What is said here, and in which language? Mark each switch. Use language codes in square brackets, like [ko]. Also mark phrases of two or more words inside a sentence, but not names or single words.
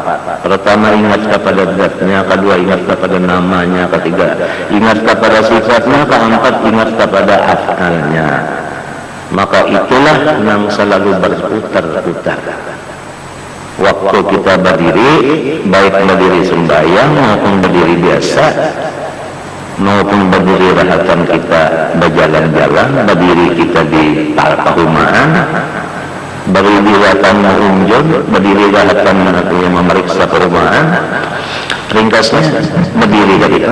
[id] Pertama ingat kepada zatnya, kedua ingat kepada namanya, ketiga ingat kepada sifatnya, keempat ingat kepada af'alnya. Maka itulah yang selalu berputar-putar. Waktu kita berdiri, baik berdiri sembahyang maupun berdiri biasa, maupun berdiri rahatan kita berjalan-jalan, berdiri kita di perumahan, berdiri rahatan mengunjung, berdiri rahatan memeriksa perumahan, ringkasnya berdiri gitu.